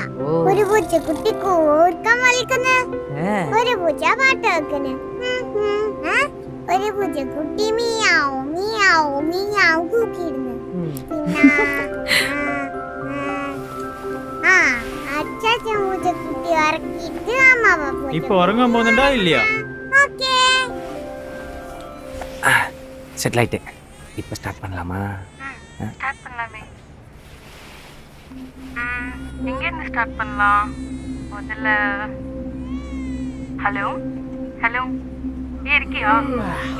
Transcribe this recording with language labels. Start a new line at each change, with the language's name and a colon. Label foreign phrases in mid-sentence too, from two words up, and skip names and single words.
Malayalam: ഒരു പൂച്ചക്കുട്ടി കൂർക്കം വലിക്കുന്ന. ഒരു പൂച്ച പാട്ട് വെക്കുന്നു. ഒരു പൂച്ചക്കുട്ടി മിയാവും മിയാവും മിയാവും കൂക്കിയിരുന്നു. അച്ഛൻ പൂച്ചക്കുട്ടി ഉറക്കിയിട്ട് അമ്മ ഇപ്പൊ ഉറങ്ങാൻ പോകുന്നുണ്ടോ ഇല്ലയോ?
Tamil: செட்டில் ஆயிட்டு. இப்போ ஸ்டார்ட் பண்ணலாமா? ஸ்டார்ட் பண்ணலாமே. எங்க இருந்து ஸ்டார்ட் பண்ணலாம்? முதல்ல ஹலோ ஹலோ இருக்கியா?